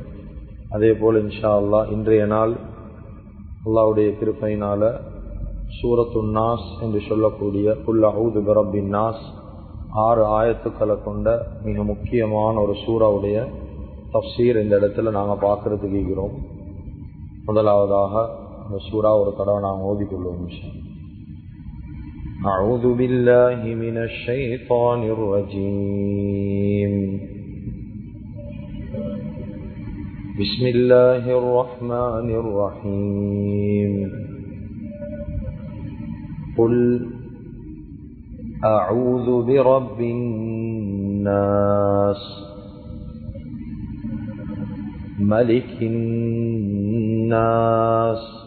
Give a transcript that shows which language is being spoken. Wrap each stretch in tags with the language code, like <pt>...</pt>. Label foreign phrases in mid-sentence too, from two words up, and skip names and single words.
<ta>அதே போல்</ta> <ar>إن شاء الله</ar> <ta>இன்றைய நாள் அல்லாஹ்வுடைய கிருபையினால சூரத்துன் நாஸ் என்று சொல்லக்கூடிய</ta> <ar>قل أعوذ برب الناس</ar> <ta>6 ஆயத்துக்களை கொண்ட மிக முக்கியமான ஒரு சூறாவுடைய தஃப்சீர் இந்த இடத்துல நாங்கள் பார்க்கறதுக்கு இருக்கிறோம். முதலாவதாக இந்த சூறா ஒரு தடவை நாங்கள் ஓதிக்கொள்வோம்.</ta> <ar>إن شاء الله. أعوذ بالله من الشيطان الرجيم. بسم الله الرحمن الرحيم. قل أعوذ برب الناس ملك الناس</ar>